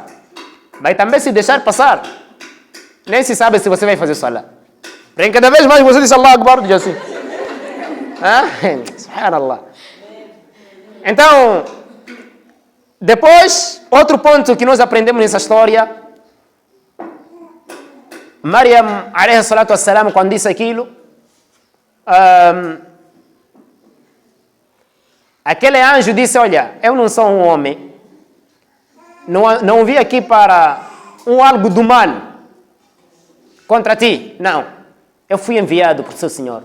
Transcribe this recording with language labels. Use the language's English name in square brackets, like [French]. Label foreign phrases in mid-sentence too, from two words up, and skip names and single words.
[Portuguese] Vai também se deixar passar. Nem se sabe se você vai fazer salah. Porém, cada vez mais você diz [Arabic] الله أكبر, [Portuguese] diz assim. Subhanallah. Então, depois, outro ponto que nós aprendemos nessa história, Maryam, [Arabic] عليه الصلاة والسلام, [Portuguese] quando disse aquilo, aquele anjo disse: olha, eu não sou um homem, não vim aqui para algo do mal contra ti, não. Eu fui enviado por seu Senhor.